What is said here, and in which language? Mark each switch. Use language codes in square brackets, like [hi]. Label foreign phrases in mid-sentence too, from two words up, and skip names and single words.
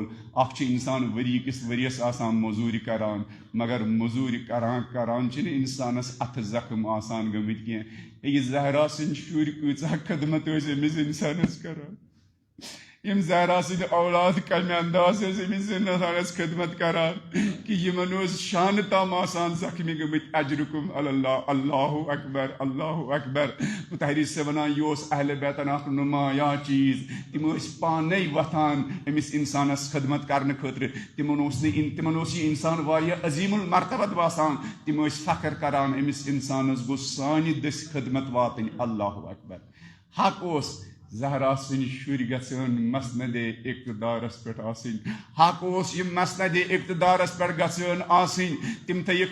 [ks] اکھ چھُ انسان ؤری کِس ؤرِیس آسان موٚزوٗرِ کران مگر موٚزوٗرِ کران کران چھِنہٕ انسانس اتھٕ زخم آسان گٔمٕتۍ کینٛہہ. یہِ زہرا سٕنٛدۍ شُرۍ کۭژاہ خدمت ٲسۍ أمِس انسانس کران یم زہرا سٕنٛدۍ اولاد کمہِ انداز ٲسۍ أمِس انسانس خدمت کران کہ یمن اوس شانہٕ تام آسان زخمی گٔمٕتۍ. [ar] اجرکم اللہ اللہ اکبر اللہ اکبر. [ks] متحری سے ونان یہ اوس اہل بیتن اکھ نمایاں چیز. تم ٲسۍ پانے وتھان أمِس انسانس خدمت کرنہٕ خٲطرٕ. تمن اوس یہ انسان واریاہ عظیٖم المرتبت باسان. تم ٲسۍ فخر کران أمِس انسانس گوٚژھ سانہِ دٔسۍ خدمت واتٕنۍ. [ar] اللہ اکبر [ks] حق اوس زہرا سن شُرۍ گژھن مسند اقتدارس پٮ۪ٹھ آسٕنۍ حق اوس یِم مسند اقتدارس پٮ۪ٹھ گژھن آسٕنۍ تِم تھٲیِکھ